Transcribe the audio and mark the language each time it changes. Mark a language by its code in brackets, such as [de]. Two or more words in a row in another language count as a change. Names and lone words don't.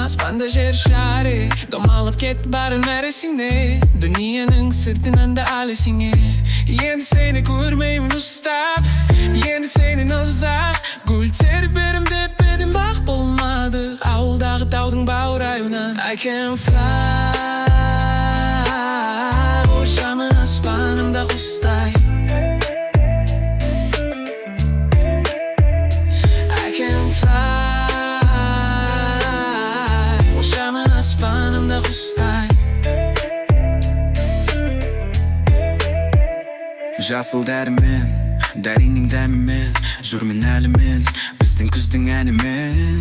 [kk] Аспанда жер шары домалып кетіп барын әресіне. Дүниенің сыртынан да әлесіңе. Енді сені көрмеймін ұстап, енді сенен ұзақ. Гүл терберім деп едім, бақ болмады. Ауылдағы таудың баурайынан [en] I can fly, [kk] ұшамын аспанымда құстай. Аспанымда құстай. Жасыл дәрімен, дәріңнің дәмімен, жүрмін әлімен, біздің күздің әнімен.